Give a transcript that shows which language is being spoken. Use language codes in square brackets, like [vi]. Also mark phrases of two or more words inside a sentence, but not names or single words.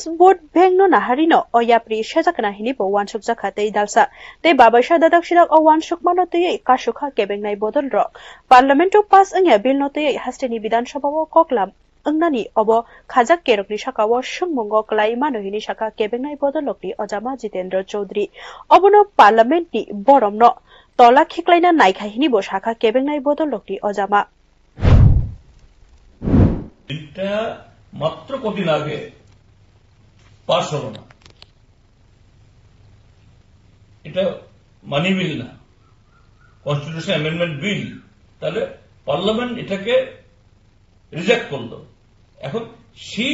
[trp] Board bengno naharino o yapri sejakna hini bo wansuk jaka tei dalsa tei babaisa dadak sidak o wansuk mano tei kasukha kebengnai bodol ro Parlamento pass angya bill no tei hasteni Bidan Sabha o koklam angnani obo khajak kerokni sakao sungmungo klai mano hini saka kebengnai bodolokni Ojama Jitendra Chaudhary obono Parliament ni boromno tola khiklaina naikha hini bo saka kebengnai bodolokni Ojama [bn] এটা মাত্র কদিন আগে পাস হলো না এটা [en] money bill [bn] না [en] constitution amendment bill [bn] তাহলে পার্লামেন্ট এটাকে রিজেক্ট করলো এখন সেই